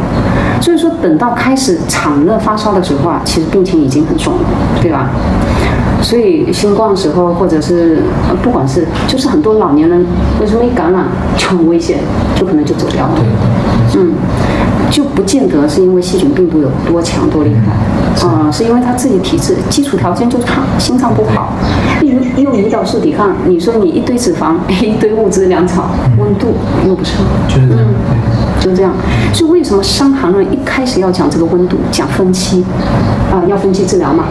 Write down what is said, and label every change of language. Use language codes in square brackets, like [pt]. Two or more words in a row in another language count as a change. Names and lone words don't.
[zh] 所以說，等到開始產熱發燒的時候啊，其實病情已經很重了，對吧？所以新冠的時候，或者是不管是，就是很多老年人為什麼一感染就很危險，就可能就走掉了。就不見得是因為細菌病毒有多強多厲害，是因為他自己體質基礎條件就差，心臟不好，又胰島素抵抗，你說你一堆脂肪，一堆物質糧草，溫度又不是，就這樣。所以為什麼傷寒論一開始要講這個溫度，講分期，要分期治療嘛？